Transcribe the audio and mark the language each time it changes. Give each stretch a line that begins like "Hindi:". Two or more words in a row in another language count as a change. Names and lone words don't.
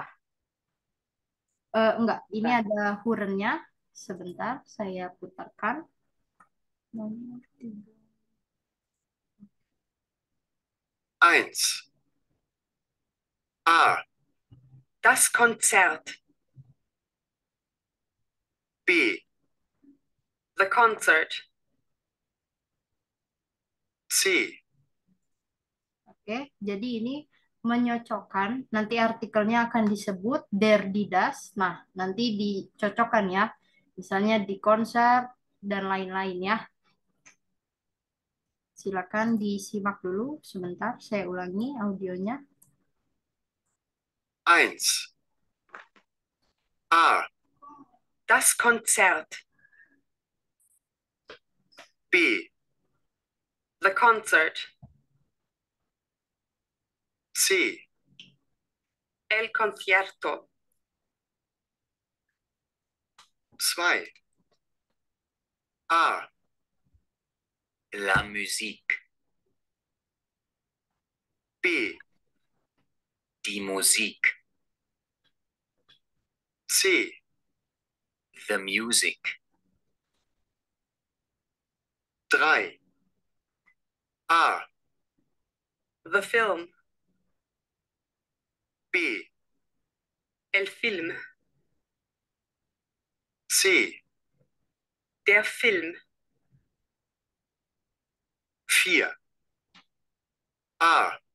Indonesian: Enggak, ini ada hurennya. Sebentar, saya putarkan. Nomor 3. 1. A.
German: Das Konzert. B.
English: The concert. C.
Indonesian: Oke, jadi ini menyocokkan. Nanti artikelnya akan disebut
German: der die das.
Indonesian: Nah, nanti dicocokkan ya. Misalnya di konser dan lain-lain ya. Silakan disimak dulu sebentar. Saya ulangi audionya. 1. A.
German: Das Konzert. B.
English: The concert. C.
Spanish: El concierto. 2. A.
French: La musique. B.
German: Die Musik. C.
English: The music. 3. A. The film. B.
Spanish: El film. C.
German: Der Film. 4. A.